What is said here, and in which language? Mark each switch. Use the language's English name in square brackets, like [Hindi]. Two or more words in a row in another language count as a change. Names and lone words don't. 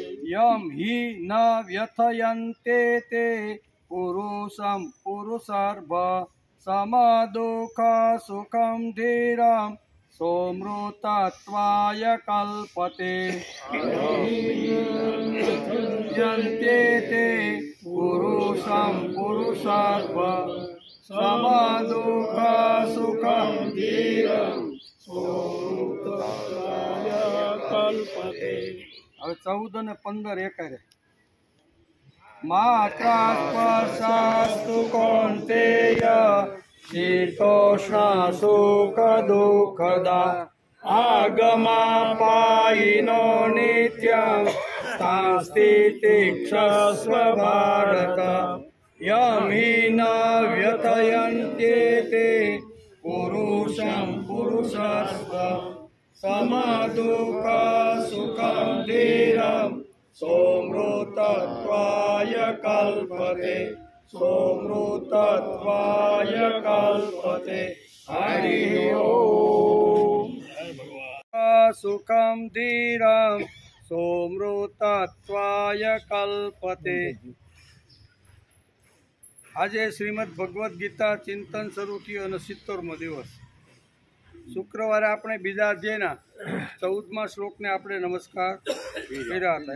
[Sanskrit] यं हि न व्यथयन्त्येते पुरुषं पुरुषार्भ समदुःख सुखं धीरं सोमृतत्वाय कल्पते यन्त्येते पुरुषं पुरुषार्भ समदुःख सुखं धीरं सोमृतत्वाय कल्पते। [Gujarati] હવે 14 અને 15 એકારે [Sanskrit] मात्रास्पर्शास्तु कौन्तेय शीतोष्ण सुख दुःखदा आगमापायिनो नित्यं तांस्तितिक्षस्व भारत यं हि न व्यथयन्त्येते पुरुषं पुरुषस्व समदुःख सुखं धीरं सोमृतत्वाय कल्पते सोमृतत्वाय कल्पते हरि ओम सुखं धीरं सोमृतत्वाय कल्पते. [Gujarati] આજે શ્રીમદ ભગવદ્ ગીતા ચિંતન શરૂ થયું અને 70મો દિવસ. શુક્રવારે આપણે બીજા અધ્યાયના 14મા શ્લોકને આપણે નમસ્કાર કર્યા હતા.